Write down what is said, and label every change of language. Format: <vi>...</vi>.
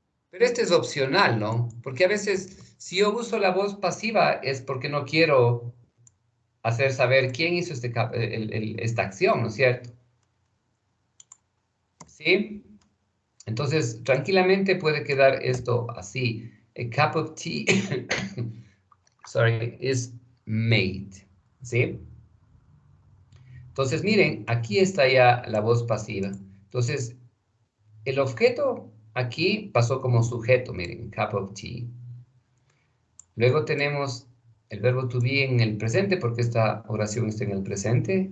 <es>Pero este es opcional, ¿no? Porque a veces, si yo uso la voz pasiva, es porque no quiero hacer saber quién hizo esta acción, ¿no es cierto? ¿Sí? Entonces, tranquilamente puede quedar esto así.</es> <en>A cup of tea, sorry, is made.</en> <es>¿Sí? Entonces, miren, aquí está ya la voz pasiva. Entonces, el objeto aquí pasó como sujeto, miren,</es> <en>cup of tea.</en> <es>Luego tenemos el verbo to be en el presente, porque esta oración está en el presente.</es>